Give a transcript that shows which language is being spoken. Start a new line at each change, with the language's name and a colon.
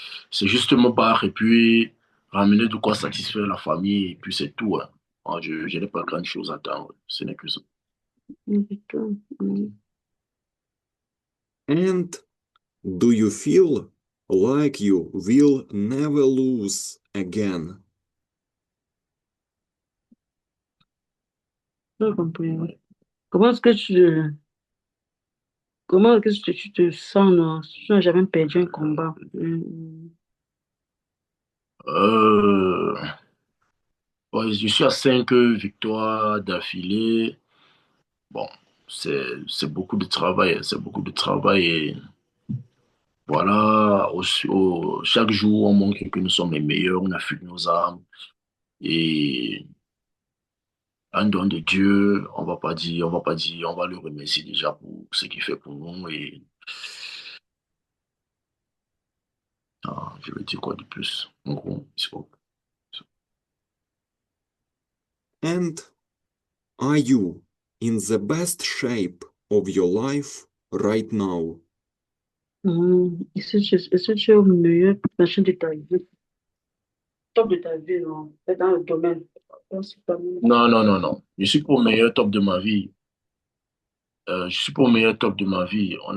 French: C'est juste me battre et puis ramener de quoi satisfaire la famille et puis c'est tout. Hein. Moi, je n'ai pas grand chose à attendre. Ce n'est que ça.
English: And do you feel like you will never lose again?
French: J'ai compris. Comment est-ce que comment est-ce que tu te sens, non? Si tu n'as jamais perdu un combat. Euh, ouais, je suis à 5 victoires d'affilée. Bon, c'est beaucoup de travail. Hein, c'est beaucoup de travail et voilà, chaque jour, on montre que nous sommes les meilleurs, on affûte nos armes et un don de Dieu, on va le remercier déjà pour ce qu'il fait pour nous et je vais dire quoi de plus. En gros,
English: And are you in the best shape of your life right now?
French: Est-ce que tu es au meilleur machin de ta vie? Top de ta vie, non? Dans le domaine. Principalement. non. Je suis pour le meilleur top de ma vie. Je suis pour le meilleur top de ma vie.